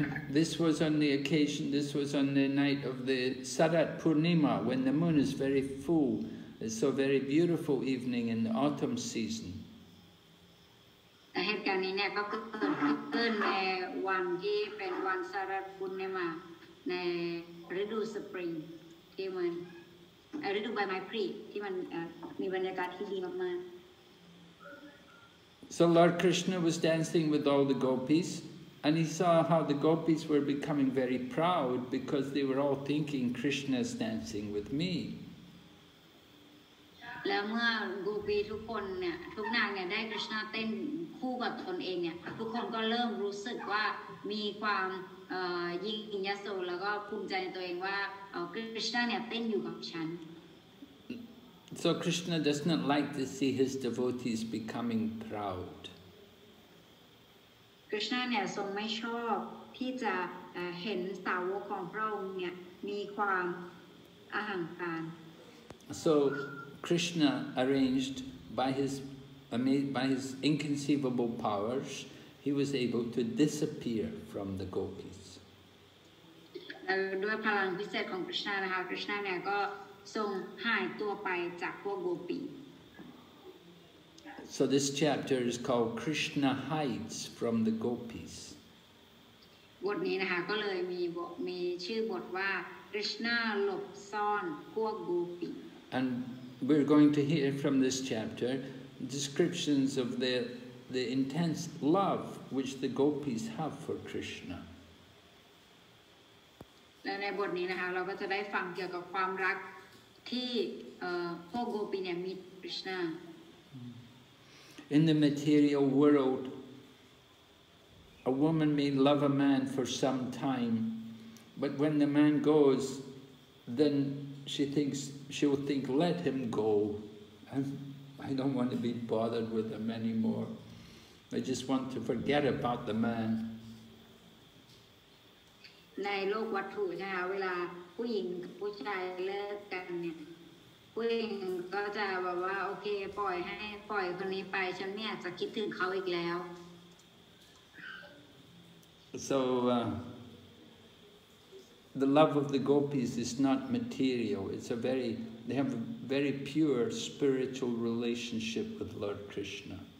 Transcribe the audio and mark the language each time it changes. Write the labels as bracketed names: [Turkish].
[English] This was on the occasion, this was on the night of the Sarat Purnima, when the moon is very full. It's a very beautiful evening in the autumn season. [Thai] เหตุการณ์นี้เนี่ยก็เกิดขึ้นในวันที่เป็นวันสารัตปุณณมาในฤดูสปริงที่มันฤดูใบไม้ผลิที่มันมีบรรยากาศที่ดีมากๆ [English] So Lord Krishna was dancing with all the Gopīs, and he saw how the Gopīs were becoming very proud because they were all thinking Krishna is dancing with me. [Thai] แล้วเมื่อโกปีทุกคนเนี่ยทุกนางเนี่ยได้กฤษณาเต้นคู่กับตนเองเนี่ยทุกคนก็เริ่มรู้สึกว่ามีความยิ่งยโสแล้วก็ภูมิใจในตัวเองว่ากฤษณาเนี่ยเต้นอยู่กับฉัน [English] So Krishna does not like to see his devotees becoming proud. [Thai] กฤษณาเนี่ยทรงไม่ชอบที่จะเห็นสาวกของพระองค์เนี่ยมีความอหังการ [English] So Krishna arranged by his inconceivable powers, he was able to disappear from the Gopīs. [Thai] ด้วยพลังพิเศษของกฤษณานะคะกฤษณาเนี่ยก็ทรงหายตัวไปจากพวกโกปี [English] So this chapter is called Krishna hides from the Gopīs. [Thai] บทนี้นะคะก็เลยมีชื่อบทว่ากฤษณาหลบซ่อนพวกโกปี [English] And we're going to hear from this chapter descriptions of the intense love which the Gopīs have for Krishna. [Thai] และในบทนี้นะคะเราก็จะได้ฟังเกี่ยวกับความรักที่พวกโกปีเนี่ยมีกฤษณา [English] In the material world, a woman may love a man for some time, but when the man goes, then she'll think, let him go. I don't want to be bothered with him anymore. I just want to forget about the man. [Thai] ในโลกวัตถุนะคะเวลาผู้หญิงกับผู้ชายเลิกกันเนี่ยผู้หญิงก็จะแบบว่าโอเคปล่อยคนนี้ไปฉันไม่อยากจะคิดถึงเขาอีกแล้ว [English] So the love of the Gopīs is not material. They have a very pure spiritual relationship with Lord Krishna.